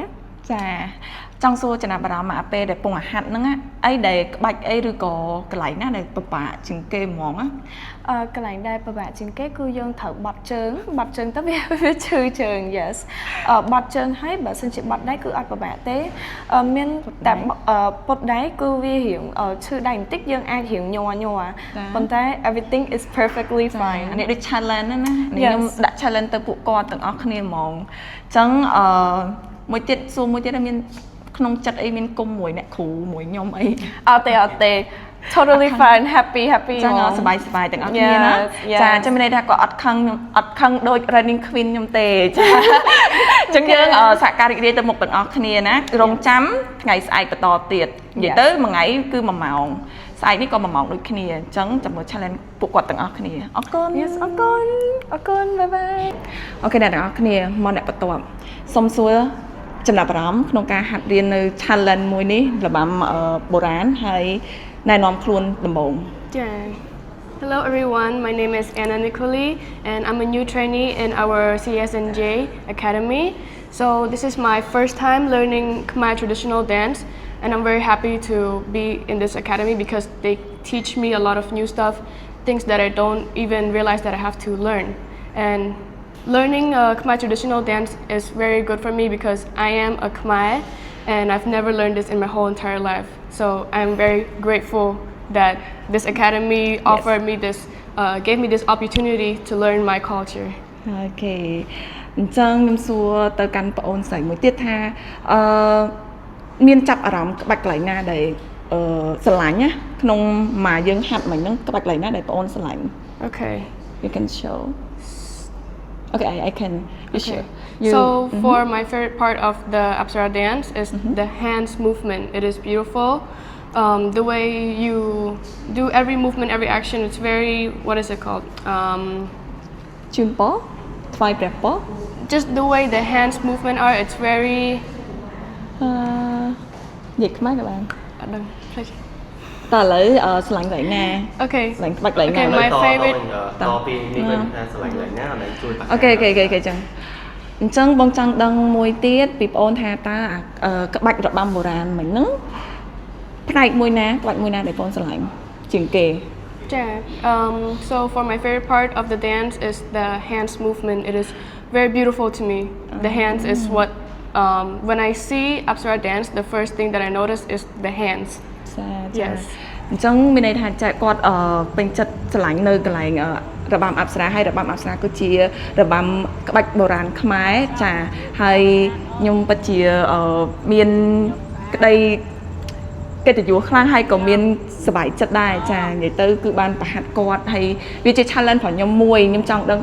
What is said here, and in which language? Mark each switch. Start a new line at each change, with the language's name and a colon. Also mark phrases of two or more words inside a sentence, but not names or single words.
Khmer: ចាចង់សួរចំណាប់អារម្មណ៍មកពេលដែលពងអាហាត់ហ្នឹងអីដែលក្បាច់អីឬក៏កន្លែងណាដែលពិបាកជាងគេហ្មង កន្លែងដែលពិបាកជាងគេគឺយើងត្រូវបត់ជើងទៅវាឈឺជើង yes បត់ជើងហើយបើសិនជាបត់ដៃគឺអត់ពិបាកទេមានតែពត់ដៃគឺវារៀងឈឺដៃបន្តិចយើងអាចរៀងញ័រប៉ុន្តែ
English: everything is perfectly fine
Khmer: នេះដូច challenge ណាខ្ញុំដាក់ challenge ទៅពួកគាត់ទាំងអស់គ្នាហ្មងអញ្ចឹងមួយទៀតមានក្នុងចិត្តអីមានគុំមួយអ្នកគ្រូមួយខ្ញុំអី អត់ទេ
English: totally fine happy
Khmer: ចឹងសប្បាយទាំងអស់គ្នាណាចាចាំមានន័យថាគាត់អត់ខឹងដូច
English: running queen
Khmer: ខ្ញុំទេចាចឹងយើងសហការរីករាយទៅមុខទាំងអស់គ្នាណារងចាំថ្ងៃស្អែកបន្តទៀតនិយាយទៅមួយថ្ងៃគឺ1ម៉ោងស្អែកនេះក៏1ម៉ោងដូចគ្នាអញ្ចឹងចាំមើល challenge ពួកគាត់ទាំងអស់គ្នាអរគុណ
English: yes អរគុណ bye bye
Khmer: អូខេអ្នកទាំងអស់គ្នាមកអ្នកបន្ទាប់សុំសួរចំណាប់អារម្មណ៍ក្នុងការហាត់រៀននៅ challenge មួយនេះរបាំបុរាណហើយណែនាំខ្លួនដំបូង
English: ចា Hello everyone, my name is Anna Nicoli and I'm a new trainee in our CSNJ Academy. So this is my first time learning Khmer traditional dance and I'm very happy to be in this academy because they teach me a lot of new stuff, things that I don't even realize that I have to learn. And learning Khmer traditional dance is very good for me because I am a Khmer and I've never learned this in my whole entire life. So I'm very grateful that this academy offered me this, gave me this opportunity to learn my culture.
Khmer: អូខេអញ្ចឹងខ្ញុំសួរទៅកាន់បងអូនស្រីមួយទៀតថាមានចាប់អារម្មណ៍ក្បាច់កន្លែងណាដែលស្រឡាញ់ណាក្នុងមកយើងហាត់មិញហ្នឹងក្បាច់កន្លែងណាដែលបងអូនស្រឡាញ់
English: Okay. You can show. Okay, I can. You Okay. sure? You, So for my favorite part of the Apsara dance is the hands movement. It is beautiful. The way you do every movement, every action, it's very, what is it called?
Khmer: ជូនពរថ្វាយព្រះពរ
English: Just the way the hands movement are, it's very...
Khmer: និយាយខ្មែរក៏បាន
English: I don't know.
Khmer: តើឥឡូវស្រឡាញ់កន្លែងណា
English: Okay.
Khmer: ស្រឡាញ់ក្បាច់កន្លែងណា
English: Okay, my favorite...
Khmer: តពីនេះវិញថាស្រឡាញ់ឡើងណាអត់នឹងជួយ អូខេចឹងអញ្ចឹងបងចង់ដឹងមួយទៀតពីបងអូនថាតើក្បាច់របាំបុរាណមិញហ្នឹងផ្នែកមួយណាក្បាច់មួយណាដែលបងស្រឡាញ់ជាងគេ
English: Yeah. So for my favorite part of the dance is the hands movement. It is very beautiful to me. The hands is what, when I see Apsara dance, the first thing that I notice is the hands.
Khmer: ចា
English: Yes.
Khmer: អញ្ចឹងមានន័យថាចាគាត់ពេញចិត្តស្រឡាញ់នៅកន្លែងរបាំអប្សរាហើយរបាំអប្សរាគឺជារបាំក្បាច់បុរាណខ្មែរចាហើយខ្ញុំពិតជាមានក្តីកិត្តិយសខ្លាំងហើយក៏មានសប្បាយចិត្តដែរចានិយាយទៅគឺបានប្រហាត់គាត់ហើយវាជា challenge របស់ខ្ញុំមួយខ្ញុំចង់ដឹង